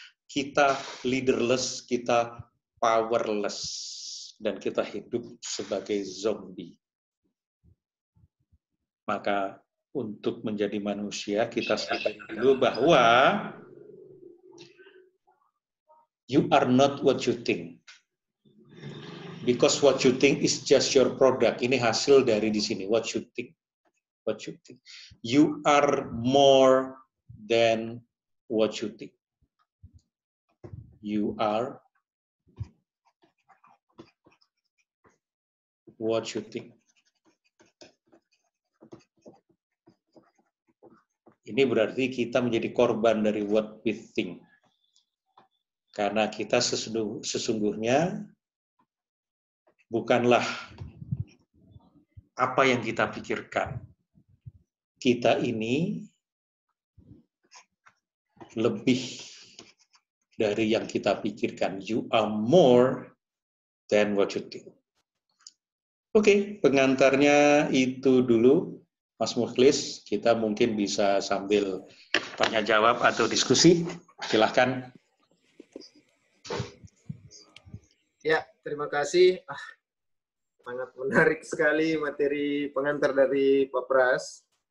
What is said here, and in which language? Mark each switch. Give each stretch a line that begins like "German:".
Indonesian: Kita leaderless, kita powerless. Dan kita hidup sebagai zombie. Maka untuk menjadi manusia kita sadar dulu bahwa
English: you are not what you think. Because what you think is just your product.
Indonesian: Ini hasil dari di sini,
English: what you think. What you think. You are more than what you think. You are what you think.
Indonesian: Ini berarti kita menjadi korban dari
English: what we think.
Indonesian: Karena kita sesungguhnya bukanlah apa yang kita pikirkan. Kita ini lebih dari yang kita pikirkan.
English: You are more than what you think.
Indonesian: Oke, pengantarnya itu dulu, Mas Mukhlis. Kita mungkin bisa sambil tanya jawab atau diskusi. Silahkan. Ya, terima kasih. Sangat menarik sekali materi pengantar dari Pak Pras.